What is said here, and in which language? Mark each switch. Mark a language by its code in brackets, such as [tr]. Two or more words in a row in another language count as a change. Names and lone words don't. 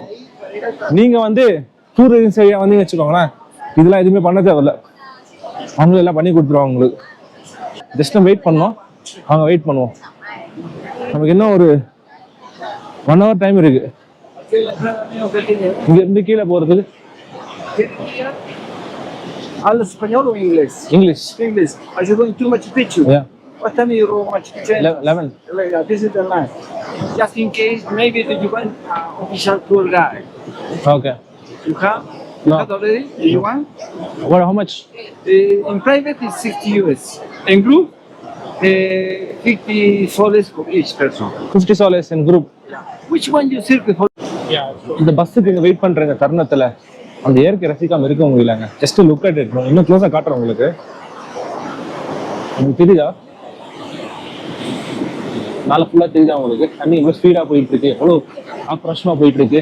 [ta] நீங்கள் வந்து டூரிசம் சரியாக வந்து வச்சுக்கோங்களேன், இதெல்லாம் எதுவுமே பண்ண தேவையில்ல, அவங்களும் எல்லாம் பண்ணி கொடுத்துருவாங்க உங்களுக்கு. ஜஸ்ட் நம்ம வெயிட் பண்ணோம், அவங்க வெயிட் பண்ணுவோம். நமக்கு இன்னும் ஒரு 1 [en] hour time [ta] இருக்கு இங்க இருந்து கீழே போறதுக்கு. [pt] Fala espanhol ou inglês? [en] English. English. [pt] Ajudou em turma de Pichu. [en] Yeah. What time you want to change? 11. This is the line. Just in case, maybe you want official tour guide. Okay. You have? No. Not already? Do you want? What? How much? In private, it's 60 US. In group, 50 soles for each person. 50 soles in group. Which one you circle for? [ta] இந்த பஸ்ஸுக்கு இங்க வெயிட் பண்றங்க தருணத்துல அந்த இயற்கை ரசிக்காம இருக்க முடியலங்க. [en] Just look at it. [ta] இன்னும் க்ளோஸா காட்டுறேன் உங்களுக்கு. உங்களுக்கு தெரியுதா? மேல ஃபுல்லா தெரியுதா உங்களுக்கு? தண்ணி இவ்வளவு ஸ்பீடா போயிட்டு இருக்கு, எவ்வளவு ஆக்ரோஷமா போயிட்டு இருக்கு.